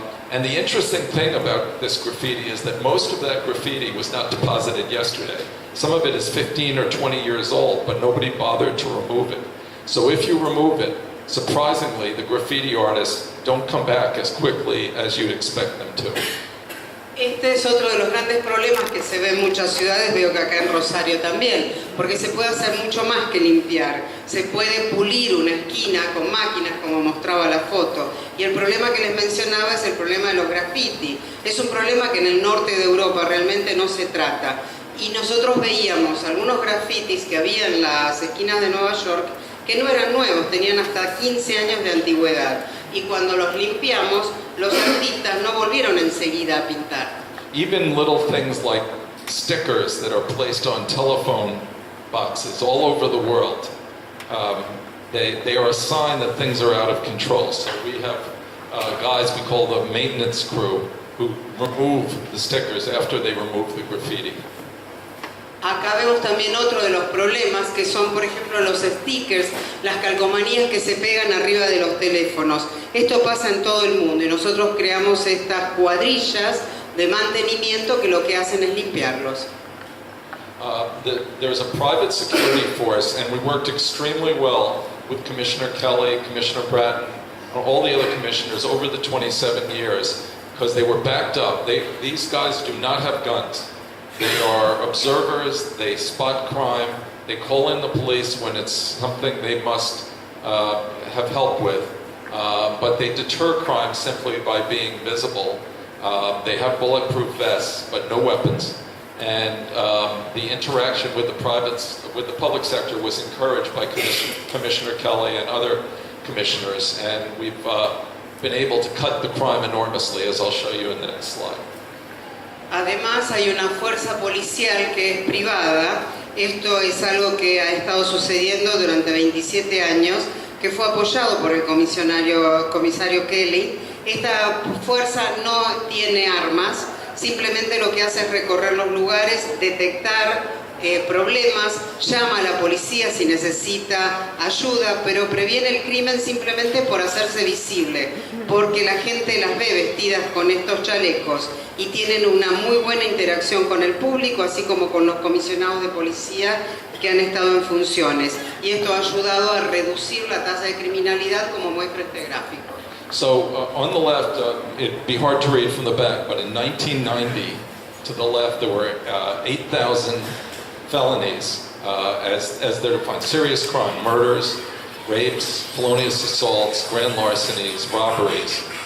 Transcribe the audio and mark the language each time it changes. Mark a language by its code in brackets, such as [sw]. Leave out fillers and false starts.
[en] And the interesting thing about this graffiti is that most of that graffiti was not deposited yesterday. Some of it is 15 or 20 years old, but nobody bothered to remove it. So if you remove it, surprisingly, the graffiti artists don't come back as quickly as you'd expect them to. [es] Este es otro de los grandes problemas que se ve en muchas ciudades, veo que acá en Rosario también, porque se puede hacer mucho más que limpiar. Se puede pulir una esquina con máquinas, como mostraba la foto. Y el problema que les mencionaba es el problema de los graffiti. Es un problema que en el norte de Europa realmente no se trata. Y nosotros veíamos algunos grafitis que había en las esquinas de Nueva York que no eran nuevos, tenían hasta 15 años de antigüedad. Y cuando los limpiamos, los artistas no volvieron enseguida a pintar. [en] Even little things like stickers that are placed on telephone boxes all over the world, they are a sign that things are out of control. So we have guys we call the maintenance crew who remove the stickers after they remove the graffiti. [es] Acá vemos también otro de los problemas que son, por ejemplo, los stickers, las calcomanías que se pegan arriba de los teléfonos. Esto pasa en todo el mundo y nosotros creamos estas cuadrillas de mantenimiento que lo que hacen es limpiarlos. [en] There's a private security force, and we worked extremely well with Commissioner Kelly, Commissioner Bratton, and all the other commissioners over the 27 years because they were backed up. These guys do not have guns. They are observers, they spot crime, they call in the police when it's something they must have help with, but they deter crime simply by being visible. They have bulletproof vests, but no weapons. And the interaction with the public sector was encouraged by Commissioner Kelly and other commissioners, and we've been able to cut the crime enormously, as I'll show you in the next slide. [es] Además hay una fuerza policial que es privada. Esto es algo que ha estado sucediendo durante 27 años, que fue apoyado por el comisario Kelly. Esta fuerza no tiene armas, simplemente lo que hace es recorrer los lugares, detectar problemas, llama a la policía si necesita ayuda, pero previene el crimen simplemente por hacerse visible, porque la gente las ve vestidas con estos chalecos y tienen una muy buena interacción con el público, así como con los comisionados de policía que han estado en funciones. Y esto ha ayudado a reducir la tasa de criminalidad, como muestra este gráfico. [en] So on the left, it'd be hard to read from the back, but in 1990, to the left, there were 8,000 felonies as they're defined. Serious crime, murders, rapes, felonious assaults, grand larcenies, robberies.